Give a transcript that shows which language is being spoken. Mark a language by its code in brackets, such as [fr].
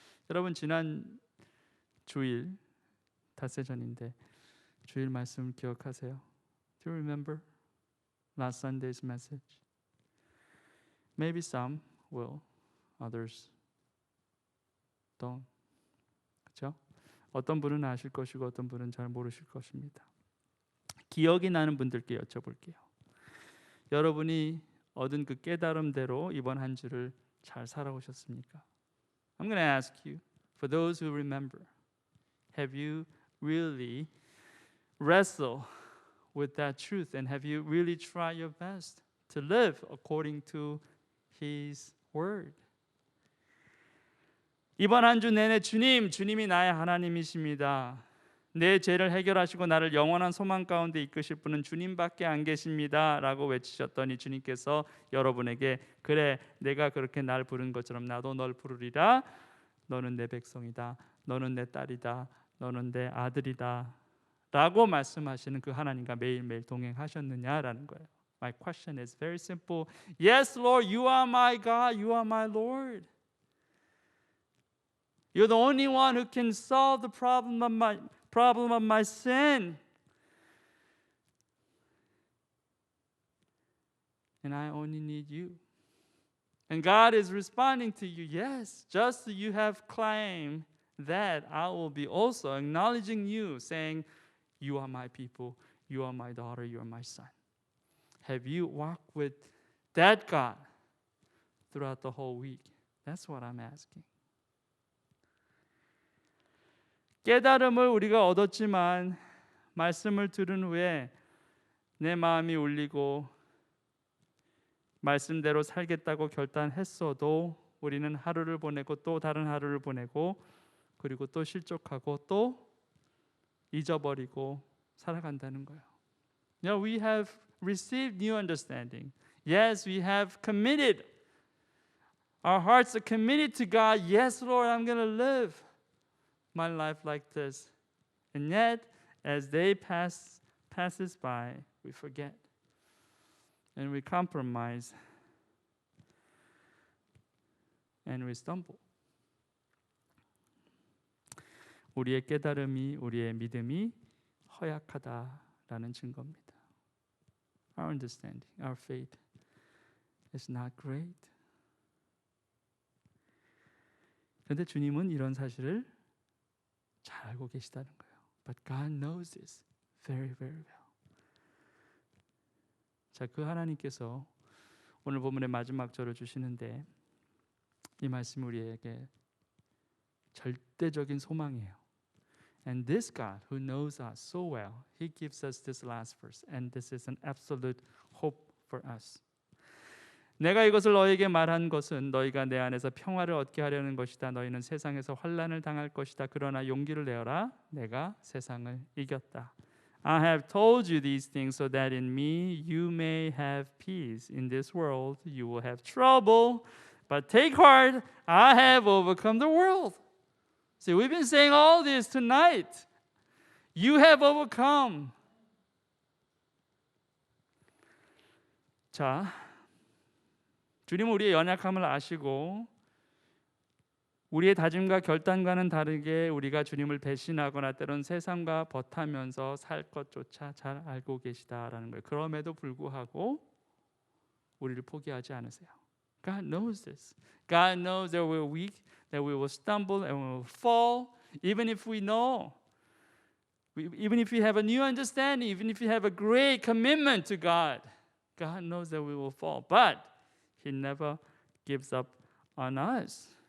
[ko] 여러분 지난 주일 닷새 전인데 주일 말씀 기억하세요? [en] Do you remember last Sunday's message? Maybe some will, others don't. [ko] 그렇죠? 어떤 분은 아실 것이고 어떤 분은 잘 모르실 것입니다. 기억이 나는 분들께 여쭤볼게요. 여러분이 얻은 그 깨달음대로 이번 한 주를 잘 살아오셨습니까? [en] I'm going to ask you, for those who remember, have you really wrestled with that truth and have you really tried your best to live according to His Word? [ko] 이번 한 주 내내 주님이 나의 하나님이십니다. 내 죄를 해결하시고 나를 영원한 소망 가운데 이끄실 분은 주님밖에 안 계십니다 라고 외치셨더니 주님께서 여러분에게 그래 내가 그렇게 날 부른 것처럼 나도 널 부르리라. 너는 내 백성이다. 너는 내 딸이다. 너는 내 아들이다 라고 말씀하시는 그 하나님과 매일매일 동행하셨느냐라는 거예요. [en] My question is very simple. Yes, Lord, you are my God. You are my Lord. You're the only one who can solve the problem of my sin. And I only need you. And God is responding to you, yes, just you have claimed that, I will be also acknowledging you, saying, you are my people, you are my daughter, you are my son. Have you walked with that God throughout the whole week? That's what I'm asking. [ko] 깨달음을 우리가 얻었지만 말씀을 들은 후에 내 마음이 울리고 말씀대로 살겠다고 결단했어도 우리는 하루를 보내고 또 다른 하루를 보내고 그리고 또 실족하고 또 잊어버리고 살아간다는 거예요. [en] You know, we have received new understanding. Yes, we have committed. Our hearts are committed to God. Yes, Lord, I'm going to live my life like this. And yet, as day passes by, we forget. And we compromise. And we stumble. [ko] 우리의 깨달음이, 우리의 믿음이 허약하다라는 증거입니다. [en] Our understanding, our faith is not great. [ko] 그런데 주님은 이런 사실을 잘 알고 계시다는 거예요. [en] But God knows this very, very well. [ko] 자, 그 하나님께서 오늘 본문의 마지막 절을 주시는데 이 말씀이 우리에게 절대적인 소망이에요. [en] And this God who knows us so well, He gives us this last verse. And this is an absolute hope for us. [ko] 내가 이것을 너에게 말한 것은 너희가 내 안에서 평화를 얻게 하려는 것이다. 너희는 세상에서 환난을 당할 것이다. 그러나 용기를 내어라. 내가 세상을 이겼다. [en] I have told you these things so that in me you may have peace. In this world you will have trouble. But take heart, I have overcome the world. See, we've been saying all this tonight. You have overcome. [ko] 자, 주님은 우리의 연약함을 아시고 우리의 다짐과 결단과는 다르게 우리가 주님을 배신하거나 때론 세상과 버타면서 살 것조차 잘 알고 계시다라는 거예요. 그럼에도 불구하고 우리를 포기하지 않으세요. [en] God knows this. God knows that we're weak, that we will stumble and we will fall. Even if we know, even if we have a new understanding, even if we have a great commitment to God, God knows that we will fall. But He never gives up on us.